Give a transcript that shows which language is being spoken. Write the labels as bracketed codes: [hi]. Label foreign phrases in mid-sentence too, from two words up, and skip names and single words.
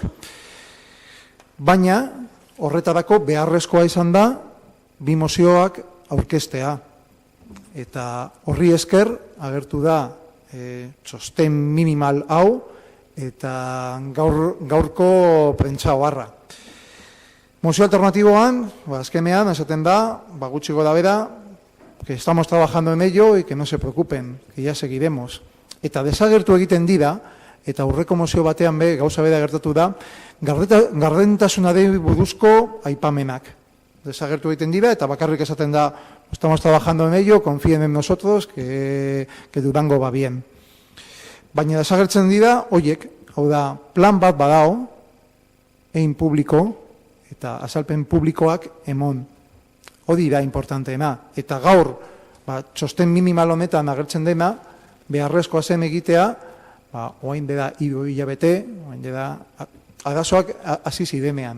[eu] Baina horretarako beharrezkoa izan da bi mozioak aurkeztea. Eta horri esker agertu da txosten minimal hau eta gaurko prentsa oharra. Mozio alternatiboan, azkenean, esaten da, gutxi gorabehera, [es] que estamos trabajando en ello y que no se preocupen, que ya seguiremos. [eu] Eta desagertu egiten dira, eta aurreko mozio batean gauza bera gertatu da, gardentasunari buruzko aipamenak. Desagertu egiten dira, eta bakarrik esaten da, [es] estamos trabajando en ello, confíen en nosotros, que Durango va bien. [eu] Baina desagertzen dira, oiek, hau da, plan bat badao, egin publiko, eta azalpen publikoak emon. Hori da importanteena. Eta gaur, txosten minimal honetan agertzen dena, beharrezkoa zen egitea, oain dela 3 hilabete, oain dela arazoak hasi zirenean.